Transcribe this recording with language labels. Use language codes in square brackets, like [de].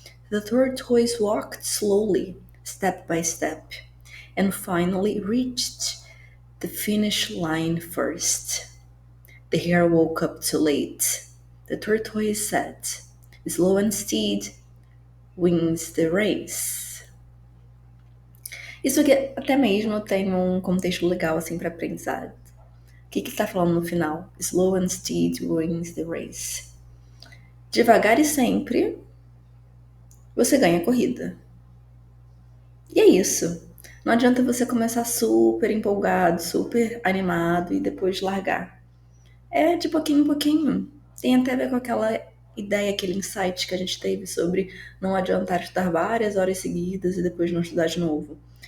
[en] The tortoise walked slowly, step by step, and finally reached the finish line first. The hare woke up too late. The tortoise said, "Slow and steady wins the race." [pt] Isso aqui até mesmo tem um contexto legal assim para aprendizado. O que está falando no final? [en] Slow and steady wins the race. [pt] Devagar e sempre você ganha a corrida. E é isso. Não adianta você começar super empolgado, super animado e depois largar. É de pouquinho em pouquinho. Tem até a ver com aquela ideia, aquele insight que a gente teve sobre não adiantar estudar várias horas seguidas e depois não estudar de novo.